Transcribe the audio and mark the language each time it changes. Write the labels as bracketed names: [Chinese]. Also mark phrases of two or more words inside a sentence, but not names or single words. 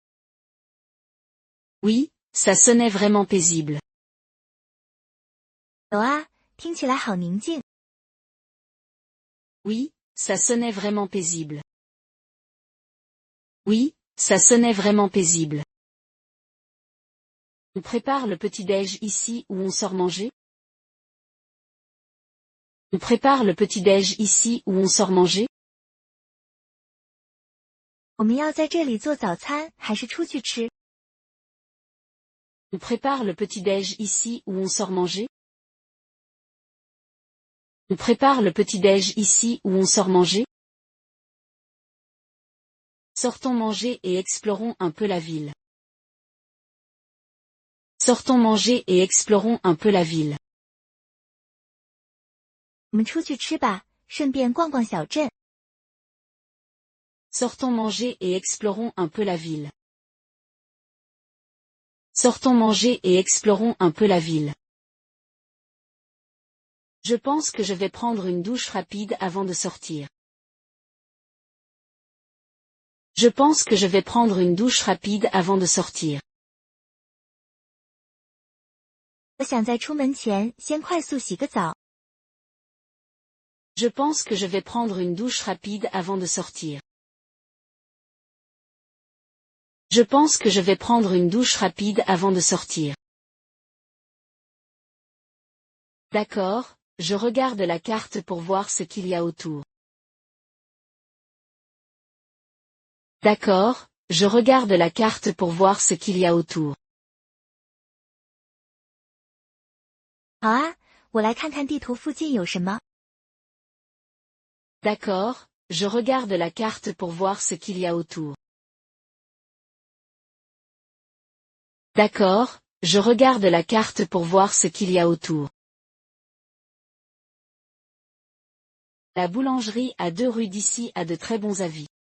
[French] Oui, ça sonnait vraiment paisible. [Chinese] 有啊，听起来好宁静。 [French] Oui, ça sonnait vraiment paisible. Oui, ça sonnait vraiment paisible. On prépare le petit-déj ici ou on sort manger? On prépare le petit-déj ici ou on sort manger? [Chinese] 我们要在这里做早餐，还是出去吃？ [French] On prépare le petit-déj ici ou on sort manger? On prépare le petit-déj ici ou on sort manger? Sortons manger et explorons un peu la ville. Sortons manger et explorons un peu la ville. [Chinese] 我们出去吃吧，顺便逛逛小镇。 [French] Sortons manger et explorons un peu la ville. Sortons manger et explorons un peu la ville. Je pense que je vais prendre une douche rapide avant de sortir. Je pense que je vais prendre une douche rapide avant de sortir. [Chinese] 我想在出门前先快速洗个澡。 [French] Je pense que je vais prendre une douche rapide avant de sortir. Je pense que je vais prendre une douche rapide avant de sortir. D'accord, je regarde la carte pour voir ce qu'il y a autour. D'accord, je regarde la carte pour voir ce qu'il y a autour. [Chinese] 好啊，我来看看地图附近有什么。 [French] D'accord, je regarde la carte pour voir ce qu'il y a autour. D'accord, je regarde la carte pour voir ce qu'il y a autour. La boulangerie à 2 rues d'ici a de très bons avis.